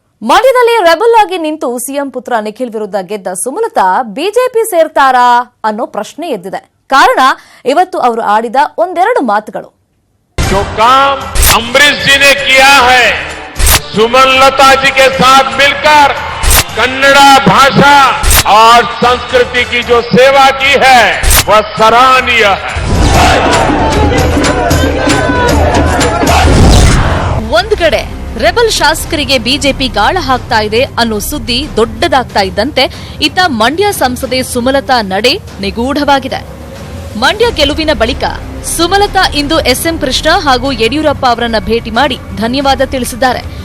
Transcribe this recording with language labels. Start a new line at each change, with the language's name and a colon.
Kannada: ಮಂಡ್ಯದಲ್ಲಿ ರೆಬಲ್ ಆಗಿ ನಿಂತು ಸಿಎಂ ಪುತ್ರ ನಿಖಿಲ್ ವಿರುದ್ಧ ಗೆದ್ದ ಸುಮಲತಾ ಬಿಜೆಪಿ ಸೇರ್ತಾರಾ ಅನ್ನೋ ಪ್ರಶ್ನೆ ಎದ್ದಿದೆ. ಕಾರಣ ಇವತ್ತು ಅವರು ಆಡಿದ ಒಂದೆರಡು ಮಾತುಗಳು.
Hindi: जो काम अम्बरीश जी ने किया है, सुमलता जी के साथ मिलकर कन्नड़ा भाषा और संस्कृति की जो सेवा की है वह सराहनीय है.
Kannada: ಒಂದು ಕಡೆ ರೆಬಲ್ ಶಾಸಕರಿಗೆ ಬಿಜೆಪಿ ಗಾಳ ಹಾಕ್ತಾ ಇದೆ ಅನ್ನೋ ಸುದ್ದಿ ದೊಡ್ಡದಾಗ್ತಾ ಇದ್ದಂತೆ ಇತ್ತ ಮಂಡ್ಯ ಸಂಸದೆ ಸುಮಲತಾ ನಡೆ ನಿಗೂಢವಾಗಿದೆ. ಮಂಡ್ಯ ಗೆಲುವಿನ ಬಳಿಕ ಸುಮಲತಾ ಇಂದು ಎಸ್ಎಂ ಕೃಷ್ಣ ಹಾಗೂ ಯಡಿಯೂರಪ್ಪ ಅವರನ್ನ ಭೇಟಿ ಮಾಡಿ ಧನ್ಯವಾದ ತಿಳಿಸಿದ್ದಾರೆ.